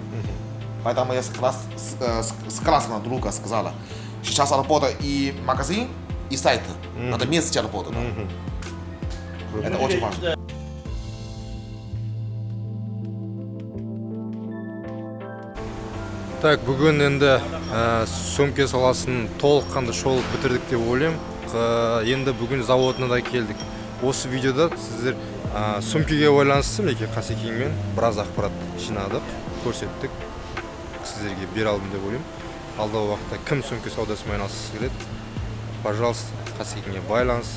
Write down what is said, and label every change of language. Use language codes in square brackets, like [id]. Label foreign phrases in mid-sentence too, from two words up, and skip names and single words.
[ru] Поэтому я согласна друга сказала. Сейчас работа и магазин, и сайт. Надо вместе работать. Да. Это очень важно. Так, [kk] бүгін енді сөмке саласын толыққанды шолып бітірдік деп ойлаймын. Енді бүгін заводына да келдік. Осы видеода сіздер сөмкеге байланысты Меке Қасекеңмен біраз ақпарат жинадық, көрсеттік. Сіздерге бере алдым деп ойлаймын. Алдағы уақытта кім сөмке саудасымен айналысқысы келеді, пожалуйста, Қасекеңге байланыссын.